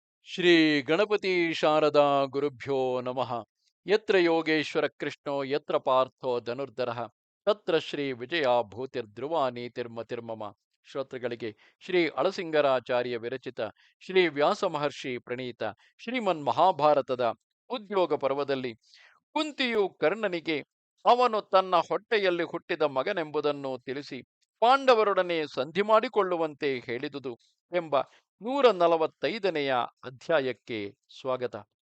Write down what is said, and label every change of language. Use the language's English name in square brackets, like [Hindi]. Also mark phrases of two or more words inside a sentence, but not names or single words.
[Sanskrit] ಶ್ರೀ ಗಣಪತಿ ಶಾರದಾ ಗುರುಭ್ಯೋ ನಮಃ. ಯತ್ರ ಯೋಗೇಶ್ವರ ಕೃಷ್ಣೋ ಯತ್ರ ಪಾರ್ಥೋ ಧನುರ್ಧರಃ ತತ್ರ ಶ್ರೀ ವಿಜಯ ಭೂತಿರ್ಧ್ರುವ ನೀತಿರ್ಮತಿರ್ಮಮ. [Kannada] ಶ್ರೋತೃಗಳಿಗೆ ಶ್ರೀ ಅಳಸಿಂಗರಾಚಾರ್ಯ ವಿರಚಿತ ಶ್ರೀ ವ್ಯಾಸ ಮಹರ್ಷಿ ಪ್ರಣೀತ ಶ್ರೀಮನ್ ಮಹಾಭಾರತದ ಉದ್ಯೋಗ ಪರ್ವದಲ್ಲಿ ಕುಂತಿಯು ಕರ್ಣನಿಗೆ ಅವನು ತನ್ನ ಹೊಟ್ಟೆಯಲ್ಲಿ ಹುಟ್ಟಿದ ಮಗನೆಂಬುದನ್ನು ತಿಳಿಸಿ ಪಾಂಡವರೊಡನೆ ಸಂಧಿ ಮಾಡಿಕೊಳ್ಳುವಂತೆ ಹೇಳಿದುದು ಎಂಬ 145ನೆಯ ಅಧ್ಯಾಯಕ್ಕೆ ಸ್ವಾಗತ.